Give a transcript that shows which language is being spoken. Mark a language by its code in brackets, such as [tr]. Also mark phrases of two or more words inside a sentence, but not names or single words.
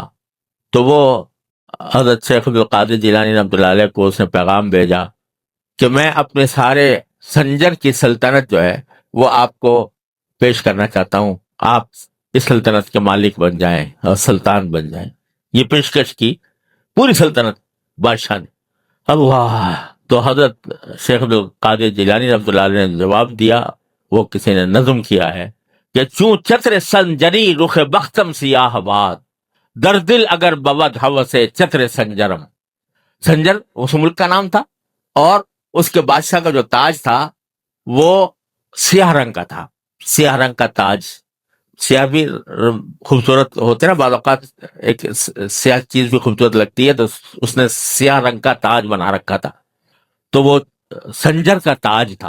[ur] تو وہ حضرت شیخ عبد القادر جیلانی [ar] رحمۃ اللہ علیہ [ur] کو اس نے پیغام بھیجا کہ میں اپنے سارے سنجر کی سلطنت جو ہے وہ آپ کو پیش کرنا چاہتا ہوں، آپ اس سلطنت کے مالک بن جائیں اور سلطان بن جائیں. یہ پیشکش کی پوری سلطنت بادشاہ نے. اللہ! تو حضرت شیخ عبد القادر جیلانی [ar] رحمۃ اللہ علیہ [ur] نے جواب دیا، وہ کسی نے نظم کیا ہے کہ [fa] چوں چتر سنجری رخ بختم سیاہ باد، در دل اگر بود ہوس چتر سنجرم. [ur] سنجر اس ملک کا نام تھا، اور اس کے بادشاہ کا جو تاج تھا وہ سیاہ رنگ کا تھا، سیاہ رنگ کا تاج. سیاہ بھی خوبصورت ہوتے نا، باد اوقات ایک سیاہ چیز بھی خوبصورت لگتی ہے، تو اس نے سیاہ رنگ کا تاج بنا رکھا تھا، تو وہ سنجر کا تاج تھا.